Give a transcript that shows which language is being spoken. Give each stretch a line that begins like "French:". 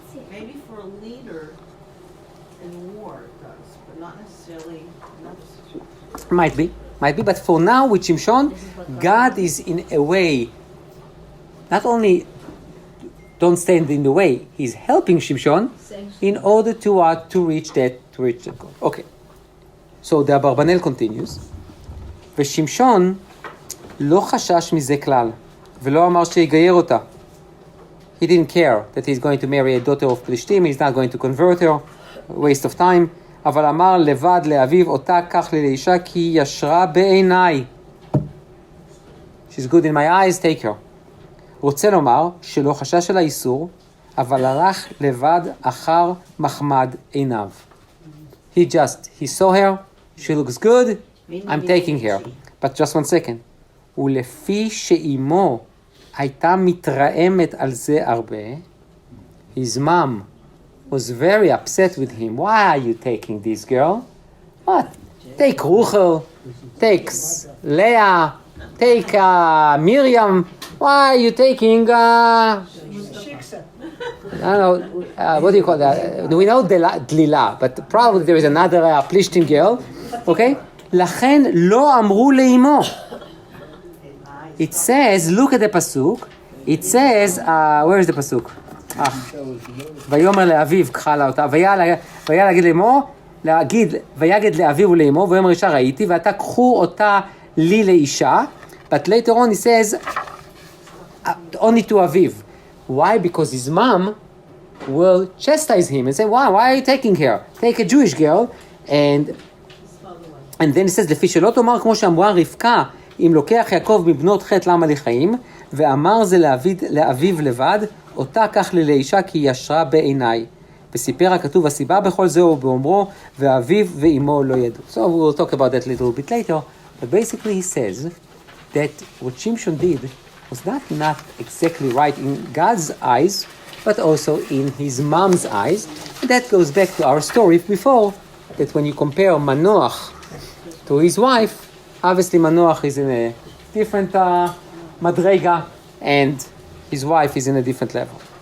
English: Maybe for a leader in war it does, but not necessarily another. Might be, but for now with Shimshon, God is in a way, not only don't stand in the way, he's helping Shimshon in order to reach that goal. Okay. So the Abarbanel continues,
Hebrew: ושמשון לא חשש מזה כלל, ולא אמר שיגייר אותה.
English: He didn't care that he's going to marry a daughter of Plishtim, he's not going to convert her, waste of time.
Hebrew: אבל אמר לבד לאביו אותה קח לי לאישה כי ישרה בעיניי.
English: She's good in my eyes, take her.
Hebrew: רוצה לומר שלא חשש על האיסור, אבל הלך לבד אחר מחמד עיניו.
English: He saw her, she looks good, I'm taking her. But just one second.
Hebrew: ולפי שאימו הייתה מתרעמת על זה הרבה,
English: his mom was very upset with him. Why are you taking this girl? What? Take Ruchel, take Leah, take Miriam. Why are you taking... I don't know, what do you call that? We know Dlila, but probably there is another Plishtim girl. Okay?
Hebrew: לכן לא אמרו לאמו.
English: It says, look at the pasuk. It says, where is the pasuk?
Hebrew: ויאמר לאביו קחה לה אותה, ויגיד לאמו, ויגד לאביו ולאמו, ויאמר אישה ראיתי, ואתה קחו אותה לי לאישה.
English: But later on he says, only to אביו. Why? Because his mom will chastise him and say, why are you taking her? Take a Jewish girl. And then he says,
Hebrew: לפי שלא תאמר כמו שאמרה רבקה, אם לוקח יעקב מבנות חטא למה לחיים, ואמר זה לאביו לבד, אותה קח לי לאישה כי ישרה בעיניי. וסיפר הכתוב הסיבה בכל זה ובאומרו, ואביו ואמו לא ידעו.
English: So we will talk about that a little bit later, but basically he says that what Shimshon did was not exactly right in God's eyes, but also in his mom's eyes. And that goes back to our story before, that when you compare Manoach to his wife, obviously Manoach is in a different madrega, and his wife is in a different level.